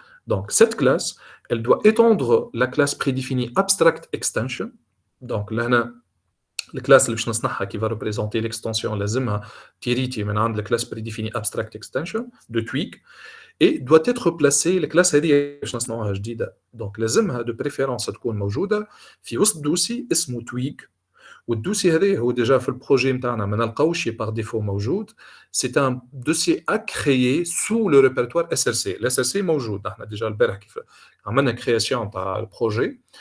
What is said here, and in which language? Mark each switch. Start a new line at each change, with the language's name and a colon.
French: Donc cette classe, elle doit étendre la classe prédéfinie abstract extension. Donc là la classe
Arabic: اللي باش نصنعها
French: qui va représenter l'extension
Arabic: لازمها تيريتي من عند
French: la classe prédéfinie abstract extension de Twig et doit être placée la classe هذه
Arabic: باش نصنعوها جديدة. donc لازمها
French: de préférence
Arabic: تكون موجودة في وسط دوسي اسمه Twig. والدوسي هذا هو ديجا في البروجي نتاعنا ما نلقاوش بار ديفو موجود.
French: c'est un dossier à créer sous le répertoire SRC.
Arabic: SRC موجود احنا ديجا البارح كيف عملنا création تاع البروجي.